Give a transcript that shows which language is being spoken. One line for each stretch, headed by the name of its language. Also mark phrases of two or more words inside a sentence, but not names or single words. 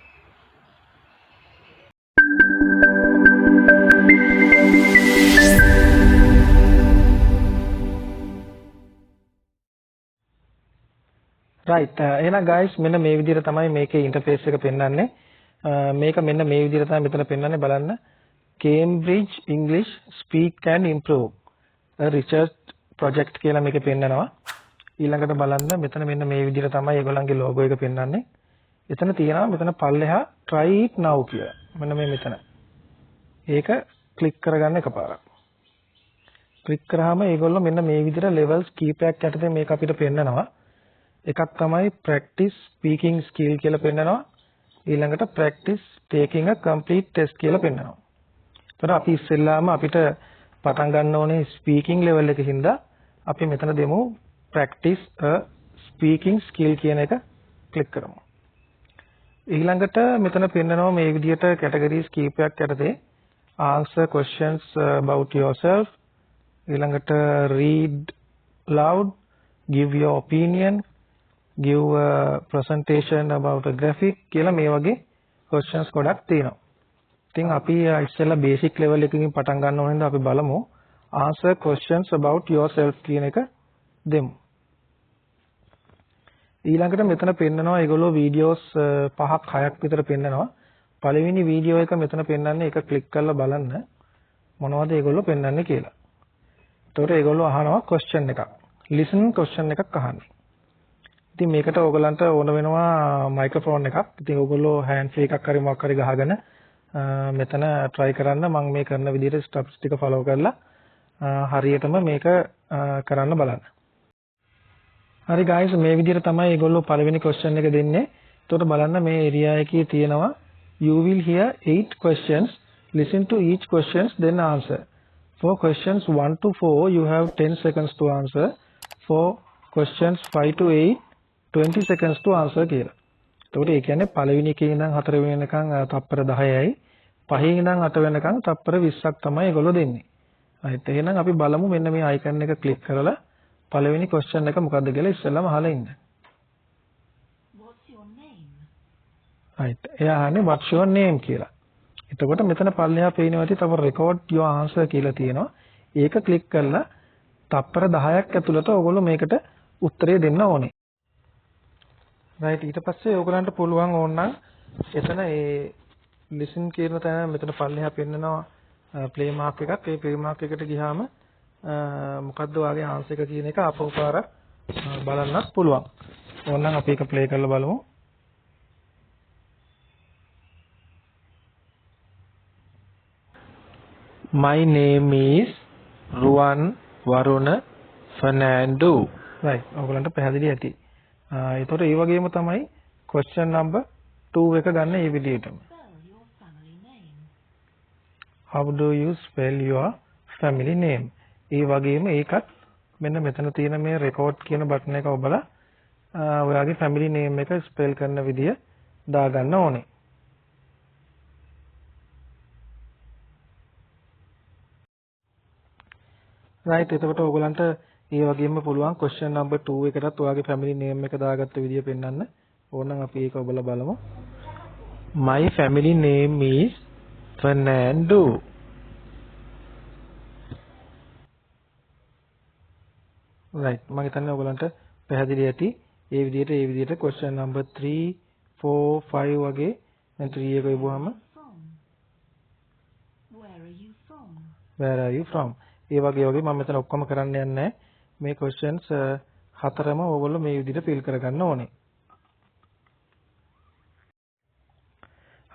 Sinhala: right එහෙනම් guys මෙන්න මේ විදිහට තමයි මේකේ ඉන්ටර්ෆේස් එක පෙන්වන්නේ. මේක මෙන්න මේ විදිහට තමයි මෙතන පෙන්වන්නේ බලන්න. Cambridge English Speak and Improve
English: a research project
Sinhala: කියලා මේකේ පෙන්නනවා. ඊළඟට බලන්න මෙතන මෙන්න මේ විදිහට තමයි ඒගොල්ලන්ගේ logo එක පෙන්වන්නේ. එතන තියෙනවා මෙතන පල්ලෙහා
English: try it now
Sinhala: කියලා. මෙන්න මේ මෙතන. ඒක ක්ලික් කරගන්න එකපාරක්. ක්ලික් කරාම ඒගොල්ලෝ මෙන්න මේ විදිහට levels කීපයක් යටතේ මේක අපිට පෙන්නනවා. එකක් තමයි
English: practice speaking skill
Sinhala: කියලා පෙන්නනවා. ඊළඟට
English: practice taking a complete test
Sinhala: කියලා පෙන්නනවා. එතකොට අපි ඉස්සෙල්ලාම අපිට පටන් ගන්න ඕනේ
English: speaking level
Sinhala: එකකින්ද අපි මෙතන දෙමු
English: practice a speaking skill
Sinhala: කියන එක ක්ලික් කරමු. ඊළඟට මෙතන පෙන්නනවා මේ විදිහට categories කීපයක් යටතේ
English: answer questions about yourself
Sinhala: ඊළඟට
English: read loud give your opinion give a presentation about a graphic
Sinhala: කියලා මේ වගේ questions ගොඩක් තියෙනවා. ඉතින් අපි ඉස්සෙල්ලා
English: basic level
Sinhala: එකකින් පටන් ගන්න ඕනේ අපි බලමු
English: answer questions about yourself
Sinhala: කියන එක දෙමු. ඊළඟට මෙතන පෙන්නනවා ඒගොල්ලෝ videos 5ක් 6ක් විතර පෙන්නනවා. පළවෙනි වීඩියෝ එක මෙතන පෙන්නන්නේ ඒක ක්ලික් කරලා බලන්න මොනවද ඒගොල්ලෝ පෙන්නන්නේ කියලා. එතකොට ඒගොල්ලෝ අහනවා question එකක්.
English: listen question
Sinhala: එකක් අහන්නේ. ඉතින් මේකට ඕගලන්ට ඕන වෙනවා මයික්‍රොෆෝන් එකක්. ඉතින් ඕගොල්ලෝ
English: hands free
Sinhala: එකක් හරි මොකක් හරි ගහගෙන මෙතන try කරන්න මම මේ කරන විදිහට ස්ටෙප්ස් ටික follow කරලා හරියටම මේක කරන්න බලන්න. හරි guys මේ විදිහට තමයි ඒගොල්ලෝ පළවෙනි question එක දෙන්නේ. එතකොට බලන්න මේ area එකේ තියෙනවා
English: you will hear 8 questions listen to each questions then answer. For questions 1 to 4 you have 10 seconds to answer. For questions 5 to 8 20 seconds to answer කියලා.
Sinhala: එතකොට ඒ කියන්නේ පළවෙනි එකේ ඉඳන් හතර වෙනකන් තප්පර 10යි පහේ ඉඳන් 8 වෙනකන් තප්පර 20ක් තමයි ඒගොල්ලෝ දෙන්නේ. right එහෙනම් අපි බලමු මෙන්න මේ icon එක ක්ලික් කරලා පළවෙනි question එක මොකක්ද කියලා ඉස්සෙල්ලාම අහලා ඉන්න.
English: What's your name?
Sinhala: right එයා අහන්නේ
English: what's your name
Sinhala: කියලා. එතකොට මෙතන පල්ලෙහා පේනවා ඇති තව
English: record your answer
Sinhala: කියලා තියෙනවා. ඒක ක්ලික් කරලා තප්පර 10ක් ඇතුළත ඔයගොල්ලෝ මේකට උත්තරය දෙන්න ඕනේ. right ඊට පස්සේ ඔයගලන්ට පුළුවන් ඕනනම් එතන ඒ listen කියන තැන මෙතන පල්ලෙහා පෙන්නනවා
English: play mark
Sinhala: එකක්. ඒ play mark එකට ගියාම මොකද්ද ඔයාගේ answer එක කියන එක ආපහු පාරක් බලන්නත් පුළුවන්. ඕනනම් අපි ඒක play කරලා බලමු.
English: My name is Ruwan Waruna Fernando.
Sinhala: right ඔයගලන්ට පැහැදිලි ඇති. ඒතකොට ඒ වගේම තමයි
English: question number
Sinhala: 2 එක ගන්න මේ විදිහටම.
English: Spell your family name. How do you spell your family name?
Sinhala: ඒ වගේම ඒකත් මෙන්න මෙතන තියෙන මේ record කියන බටන් එක ඔබලා ඔයාගේ
English: family name
Sinhala: එක spell කරන විදිය දාගන්න ඕනේ. right එතකොට ඔයගලන්ට ඒ වගේම පුළුවන්
English: question number
Sinhala: 2 එකටත් ඔයාගේ
English: family name
Sinhala: එක දාගත්ත විදිය පෙන්වන්න. ඕනනම් අපි ඒක ඔබලා බලමු.
English: My family name is Fernando.
Sinhala: right මම හිතන්නේ ඔයගලන්ට පැහැදිලි ඇති. ඒ විදිහට
English: question number
Sinhala: 3 4 5 වගේ දැන් 3 එක ඉබුවාම
English: where are you from?
Sinhala: ඒ වගේ මම මෙතන ඔක්කොම කරන්න යන්නේ නැහැ. මේ questions හතරම ඔයගොල්ලෝ මේ විදිහට fill කරගන්න ඕනේ.